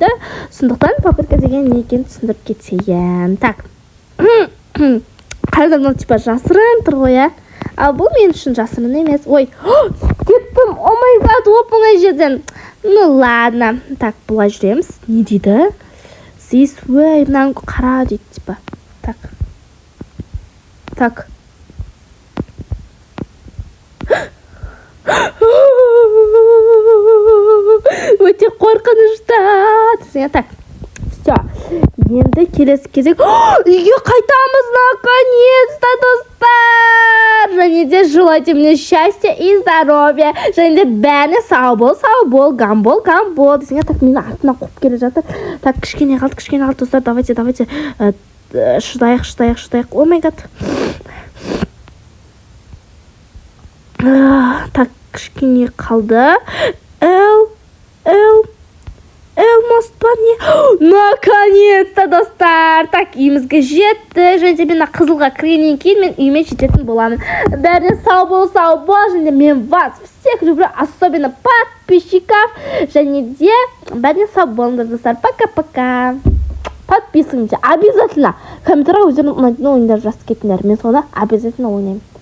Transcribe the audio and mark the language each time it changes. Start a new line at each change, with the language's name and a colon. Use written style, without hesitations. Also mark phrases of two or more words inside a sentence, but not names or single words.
Kazakh: Сондықтан попытка деген не екенін түсіндіріп кетейін.
Russian: Так.
Kazakh: Қарда мынау типа жасырын тұр ғой, я. Ал бұл мен үшін жасырын емес. Ой, кеттім,
English: oh my god,
Kazakh: оп-оңай жерден.
Russian: Ну ладно. Так,
Kazakh: бұлай жүреміз. Не дейді?
English: This way,
Kazakh: мынаны қара дейді, типа. Так. Өте қорқынышты.
Russian: Так, все.
Kazakh: Енді келесі кезек. Үйге қайтамыз, наконец-то, достар. Және де
Russian: желайте мне счастья и здоровья.
Kazakh: Және де бәріне сау бол, гамбол. Десең, так, мені артынан қуып келе жатыр. Так, кішкене қалды, достар.
English: Давайте. Шыдайық. Oh my god.
Kazakh: Так, кішкене қалды. Мост бар не? Наконец-то, достар. Так, үйімізге жетті. Және де мен қызылға кіргеннен кейін мен үйіме жететін боламын. Бәріне сау бол. Және мен
Russian: вас всех люблю, особенно подписчиков.
Kazakh: Және де бәріне сау болыңдар, достар.
Russian: Пока-пока. Подписывайтесь. Обязательно.
Kazakh: Комментарийға өздерінің ұнайтын ойындар жазып кетіңдер. Мен соны обязательно ойнаймын.